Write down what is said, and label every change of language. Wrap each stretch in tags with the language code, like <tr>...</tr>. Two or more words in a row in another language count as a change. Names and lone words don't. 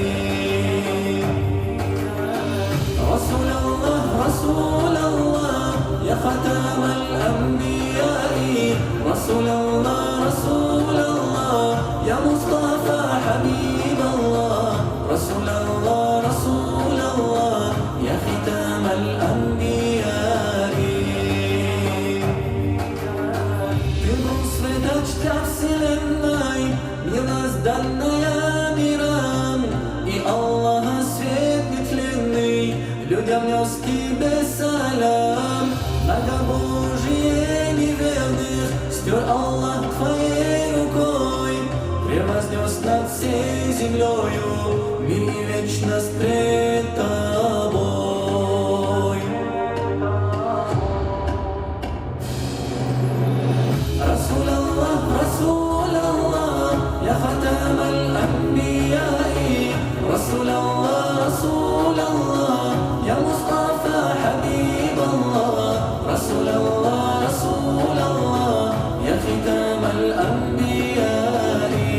<ar>رسول الله رسول الله يا ختام الأنبياء رسول الله رسول الله يا مصطفى حبيب الله رسول الله رسول الله يا ختام الأنبياء</ar> <ru>Вселенной милозданная мирам и Аллаха свет нетленный людям нес тебе салам многобожие неверных стер Аллах твоей рукой превознес над всей землею мир и вечность пред</ru> <ar>тобой رسول الله رسول الله يا ختام الأنبياء رسول الله رسول الله يا مصطفى حبيب الله رسول الله رسول الله يا ختام الأنبياء</ar>